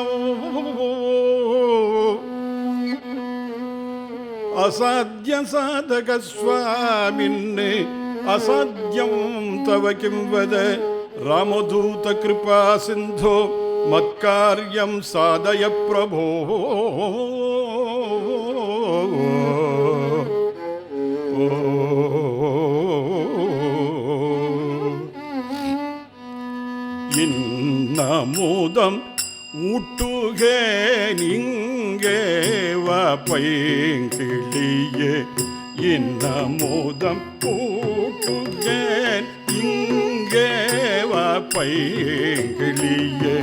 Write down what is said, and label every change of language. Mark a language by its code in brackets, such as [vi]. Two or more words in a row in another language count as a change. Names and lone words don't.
[sa] असाध्य साधक स्वामिन्ने असाध्यं तव किं वद रामदूत कृपा सिन्धो मत्कार्यं साधय प्रभो। [ta] இன்னமுதம் ஊட்டுகேன் இங்கே வா பைங்கிளியே, இன்னமுதம் ஊட்டுகேன் இங்கே வா பைங்கிளியே.